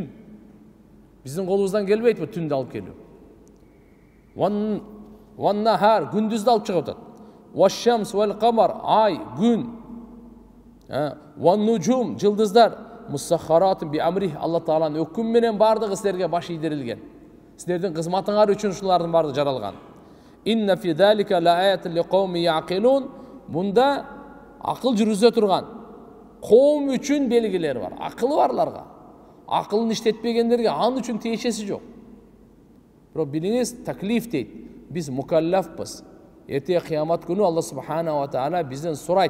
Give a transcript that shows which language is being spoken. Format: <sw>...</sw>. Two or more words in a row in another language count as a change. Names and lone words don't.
<ky>Биздин колубуздан келбейт бу түндү алып келүү.</ky> <ar>والنهار,</ar> <ky>күндүздү алып чыгып атат.</ky> <ar>والشمس والقمر,</ar> <ky>ай, күн.</ky> <ar>والنجوم, жылдыздар. مسخرات بأمره,</ar> <ky>Алла Тааланын өкүмү менен бардыгы силерге баш ийдирилген. Силердин кызматыңар үчүн ушулардын бардыгы жаралган.</ky> <ar>إن في ذلك لآيات لقوم يعقلون.</ar> <ky>Мында акыл жүргүзө турган коом үчүн белгилер бар. Акылы барларга. Акылын иштетпегендерге анын үчүн тиешеси жок. Бирок билиңиз, таклиф дейт. Биз мукаллафпыз. Эртең кыямат күнү Алла</ky> <ar>سبحانه وتعالى</ar> <ky>бизден сурайт.</ky>